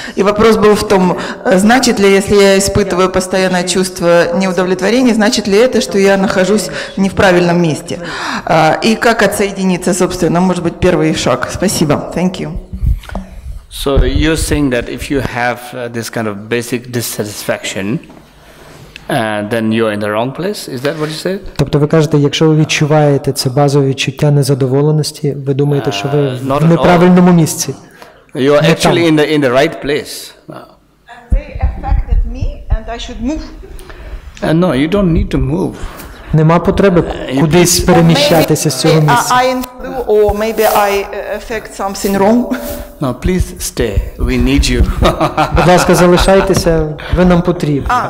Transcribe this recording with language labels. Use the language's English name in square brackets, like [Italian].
[Russian] И вопрос был в том, значит ли, если я испытываю постоянное чувство неудовлетворения, значит ли это, что я нахожусь не в правильном месте? И как отсоединиться, собственно, может быть, первый шаг. Спасибо. [English] Thank you. So you're saying that if you have this kind of basic dissatisfaction, then you're in the wrong place? Is that what you said? [Ukrainian] Тобто ви кажете, якщо ви відчуваєте це базове відчуття незадоволеності, ви думаєте, що ви в неправильному місці. [English] You are actually in the right place. And they affected me, and I should move. No, you don't need to move. [Ukrainian] Нема потреби кудись переміщатися з цього місця. [English] I influ, or maybe I affect something wrong. No, please stay. We need you. [Ukrainian] Будь ласка, залишайтеся, ви нам потрібні.